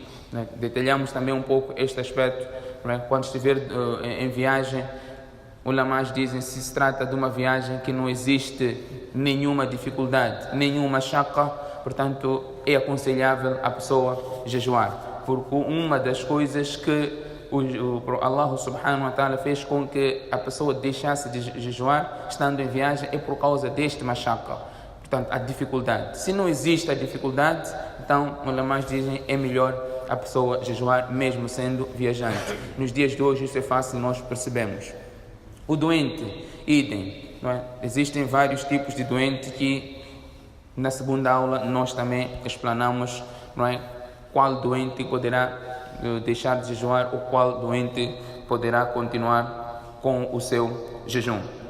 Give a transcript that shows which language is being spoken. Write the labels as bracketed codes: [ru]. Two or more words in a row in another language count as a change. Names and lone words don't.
[pt] Detalhamos também um pouco este aspecto. Quando estiver em viagem, ulamás dizem se se trata de uma viagem que não existe nenhuma dificuldade, nenhuma shaqqa, portanto é aconselhável a pessoa jejuar, porque uma das coisas que Allah [ar] سبحانه وتعالى [pt] fez com que a pessoa deixasse de jejuar estando em viagem é por causa deste mashaqqa, portanto a dificuldade. Se não existe a dificuldade, então ulamás dizem é melhor a pessoa jejuar mesmo sendo viajante. Nos dias de hoje isso é fácil, nós percebemos. O doente, idem, existem vários tipos de doente que na segunda aula nós também explanamos, qual doente poderá deixar de jejuar ou qual doente poderá continuar com o seu jejum.